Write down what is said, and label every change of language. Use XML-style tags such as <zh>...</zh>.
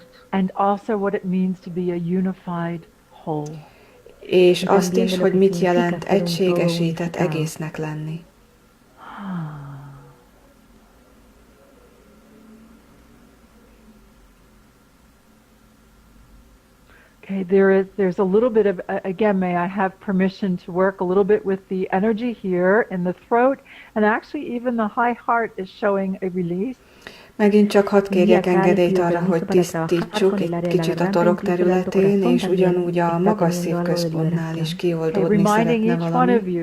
<en>and also what it means to be a unified whole.</en> <hu>És azt is, hogy mit jelent egységesített egésznek lenni.</hu> <en>Okay, there's a little bit of, again, may I have permission to work a little bit with the energy here in the throat, and actually even the high heart is showing a release.</en> <hu>Megint csak hadd kérjek engedélyt arra, hogy tisztítsuk egy kicsit a torok területén, és ugyanúgy a magas szívközpontnál is kioldódni szeretne valami.</hu>